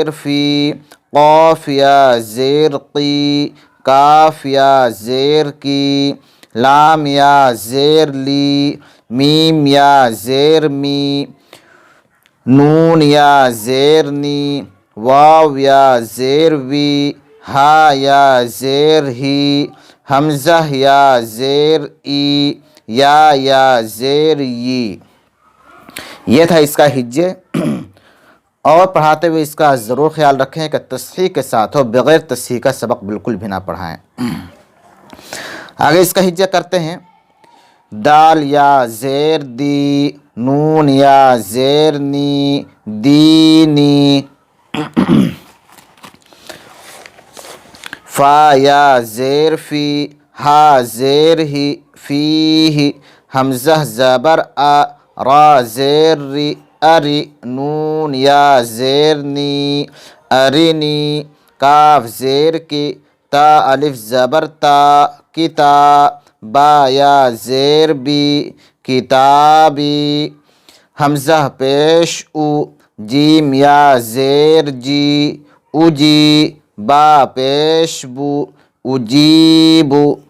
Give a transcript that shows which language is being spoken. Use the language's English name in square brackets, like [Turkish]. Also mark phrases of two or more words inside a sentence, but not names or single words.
[Urdu] فی، قاف یا زیر قی، کاف یا زیر کی، لام یا زیر لی، میم یا زیر می، نون یا زیر نی، واو یا زیر وی، ہا یا زیر ہی، حمزہ یا زیر ای، یا زیر ی۔ یہ تھا اس کا ہجے۔ اور پڑھاتے ہوئے اس کا ضرور خیال رکھیں کہ تصحیح کے ساتھ ہو، بغیر تصحیح کا سبق بالکل بھی نہ پڑھائیں۔ آگے اس کا ہجے کرتے ہیں۔ دال یا زیر دی، نون یا زیر نی، دینی، فا یا زیر فی، ہا زیر ہی، فیہ، حمزہ زبر آ، را زیر ری، اری، نون یا زیر نی، ارنی، کاف زیر کی، تا الف زبر تا، کتا، با یا زیر بی، کتابی، حمزہ پیش او، جیم یا زیر جی، اجی، با پیش بو، اجیبو،